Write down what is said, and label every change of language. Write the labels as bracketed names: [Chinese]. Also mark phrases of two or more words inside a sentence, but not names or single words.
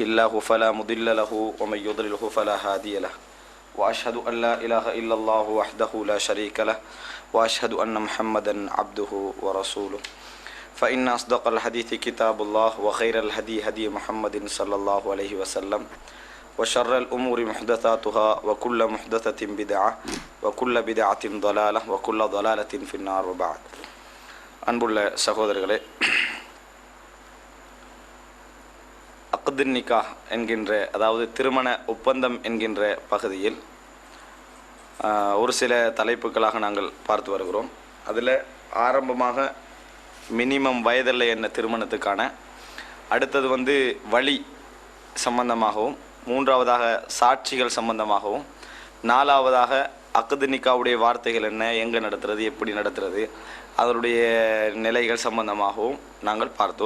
[Arabic] الله فلا مضل له ومن يضلله فلا هادي له وأشهد أن لا إله إلا الله وحده لا شريك له وأشهد أن محمدا عبده ورسوله فإن أصدق الحديث كتاب الله وخير الهدي هدي محمد صلى الله عليه وسلم وشر الأمور محدثاتها وكل محدثة بدعة وكل بدعة ضلالة وكل ضلالة في النار وبعد. [Tamil] அன்புள்ள சகோதரர்களே, [Arabic] عقد النكاح [Tamil] என்கின்ற, அதாவது திருமண ஒப்பந்தம் என்கின்ற பகுதியில் ஒரு சில தலைப்புகளாக நாங்கள் பார்த்து வருகிறோம். அதில் ஆரம்பமாக மினிமம் வயதில்லை என்ன திருமணத்துக்கான, அடுத்தது வழி சம்பந்தமாகவும், மூன்றாவதாக சாட்சிகள் சம்பந்தமாகவும், நாலாவதாக [Arabic] عقد النكاح [Tamil] வார்த்தைகள் என்ன, எங்கே நடத்துறது, எப்படி நடத்துறது, அதனுடைய நிலைகள் சம்பந்தமாகவும் நாங்கள் பார்த்தோம்.